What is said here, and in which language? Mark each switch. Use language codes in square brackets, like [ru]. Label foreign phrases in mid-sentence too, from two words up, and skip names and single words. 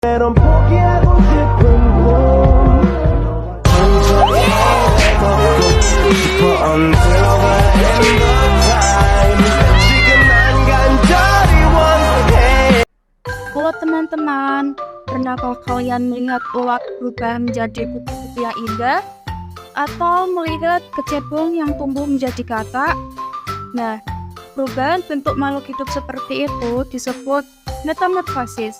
[ko] 때론 포기하고 싶은 꿈 천천히 걷고 싶어 [en] until the end of time [ko] 지금 난 간절히 원해. [id] Halo teman-teman, pernahkah kalian melihat ulat berubah menjadi kupu-kupu yang indah? Atau melihat kecebong yang tumbuh menjadi katak? Nah, perubahan bentuk makhluk hidup seperti itu disebut metamorfosis.